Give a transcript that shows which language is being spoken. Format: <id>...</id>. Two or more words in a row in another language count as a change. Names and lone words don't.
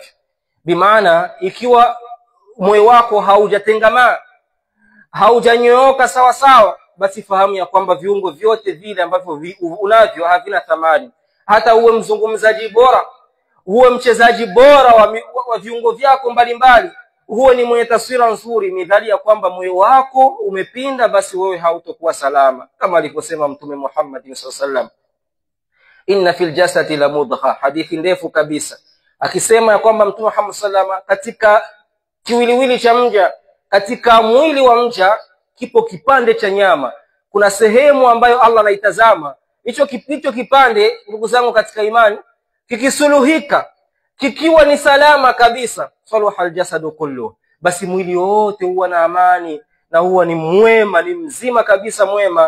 <sw>Bimaana ikiwa moyo wako haujatengamaa, haujanyooka sawa sawa, basi fahamu ya kwamba viungo vyote vile ambavyo unavyo havina thamani. Hata uwe mzungumzaji bora, uwe mchezaji bora wa viungo vyako mbalimbali, huo ni mwenye taswira nzuri, ni dhali ya kwamba moyo wako umepinda, basi wewe hautokuwa salama. Kama alivyosema Mtume Muhammad</sw> <ar>صلى الله عليه وسلم, إن في الجسد لمضغة,</ar> <sw>hadithi ndefu kabisa, akisema ya kwamba Mtume Muhammad</sw> <ar>صلى الله عليه وسلم,</ar> <sw>katika kiwiliwili cha mja, katika mwili wa mja kipo kipande cha nyama. Kuna sehemu ambayo Allah anaitazama. Hicho kipande ndugu zangu katika imani, kikisuluhika, kikiwa ni salama kabisa,</sw> <ar>صلح الجسد كله,</ar> <sw>basi mwili wote huwa na amani na huwa ni mwema, ni mzima kabisa mwema.</sw>